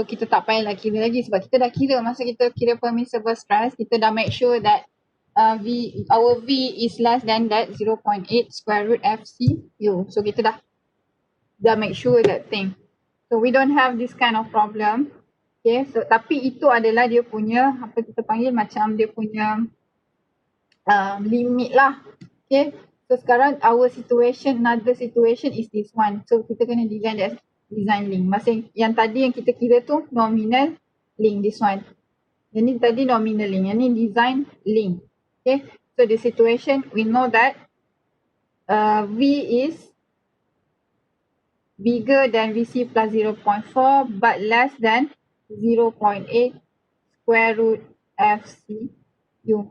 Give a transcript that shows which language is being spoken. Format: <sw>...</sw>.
<ms>So kita tak payahlah kira lagi sebab kita dah kira masa kita kira</ms> <en>permissible stress,</en> <ms>kita dah</ms> <en>make sure that our V is less than that 0.8 square root FCU.</en> <ms>So kita dah</ms> <en>make sure that thing. So we don't have this kind of problem.</en> <ms>Okay, so tapi itu adalah dia punya apa kita panggil macam dia punya limit lah.</ms> <en>Okay, so</en> <ms>sekarang</ms> <en>another situation is this one.</en> <ms>So kita kena</ms> <en>design that design link.</en> <ms>Masa yang tadi yang kita kira tu nominal link,</ms> <en>this one.</en> <ms>Yang ni tadi nominal link, yang ni design link.</ms> <en>Okay, so the situation we know that V is bigger than VC plus 0.4 but less than 0.8 square root FCU.</en>